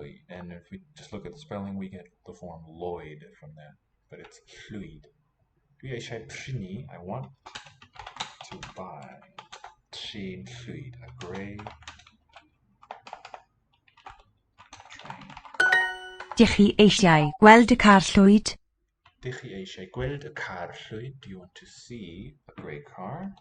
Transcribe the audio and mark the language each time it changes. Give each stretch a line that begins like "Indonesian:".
English: And if we just look at the spelling, we get the form Lloyd from that. But it's llwyd.
Welsh: Dwi eisiau prynu,
English: I want to buy
Welsh: trên llwyd,
English: a grey train.
Welsh: Dych chi eisiau gweld y car llwyd? Dych chi eisiau gweld y car llwyd?
English: Do you want to see a grey car?